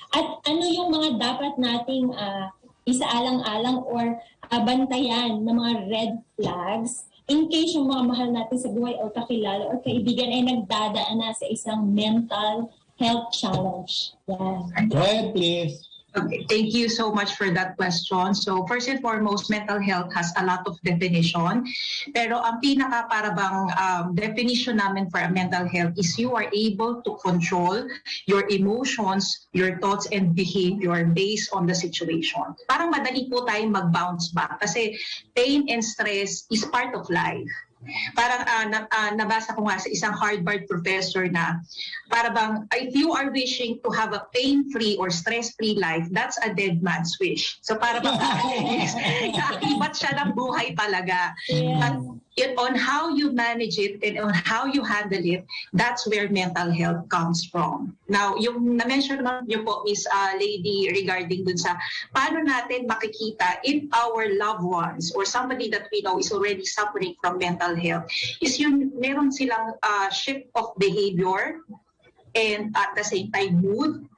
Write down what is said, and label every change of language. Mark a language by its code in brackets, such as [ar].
[tl] At ano yung mga dapat nating isaalang-alang or bantayan ng mga [en] red flags in case [tl] yung mga mahal natin sa buhay o kakilala o kaibigan ay nagdadaan na sa isang [en] mental health challenge. [tl] Yan. [en] Go ahead, please. Okay, thank you so much for that question. So first and foremost, mental health has a lot of definition. [tl] Pero ang pinaka para bang [en] definition namin for a mental health is you are able to control your emotions, your thoughts, and behavior based on the situation. [tl] Parang madali po tayong mag-bounce back kasi [en] pain and stress is part of life. [tl] Parang nabasa ko nga sa isang Harvard professor na para bang [en] if you are wishing to have a pain-free or stress-free life, that's a dead man's wish. [tl] So para bang kaakibat siya ng buhay talaga. [en] Yes. But on how you manage it and on how you handle it, that's where mental health comes from. Now, [tl] yung na-mention niyo po, [en] Miss Lady, regarding [tl] dun sa paano natin makikita [en] in our loved ones or somebody that we know is already suffering from mental health, [tl] is yung meron silang [en] shift of behavior and at the same time mood.